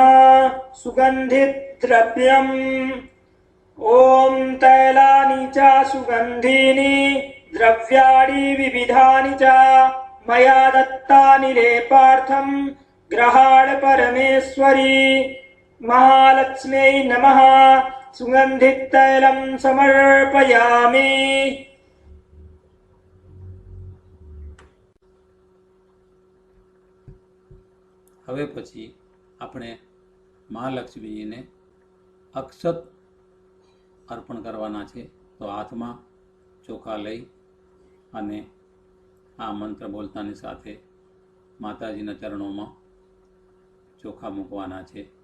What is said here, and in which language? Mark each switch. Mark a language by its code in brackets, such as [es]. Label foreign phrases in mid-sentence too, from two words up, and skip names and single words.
[sa] सुगन्धिद्रव्यम् ॐ तैलानि च सुगन्धीनि द्रव्याणि विविधानि च मया दत्तानि लेपार्थं ग्रहाण परमेश्वरी. महालक्ष्म्यै नमः. सुगन्धितैलं समर्पयामि. [gu] હવે પછી આપણે મહાલક્ષ્મીજીને અક્ષત અર્પણ કરવાના છે. તો હાથમાં ચોખા લઈ અને આ મંત્ર બોલતાની સાથે માતાજીના ચરણોમાં ચોખા મૂકવાના છે.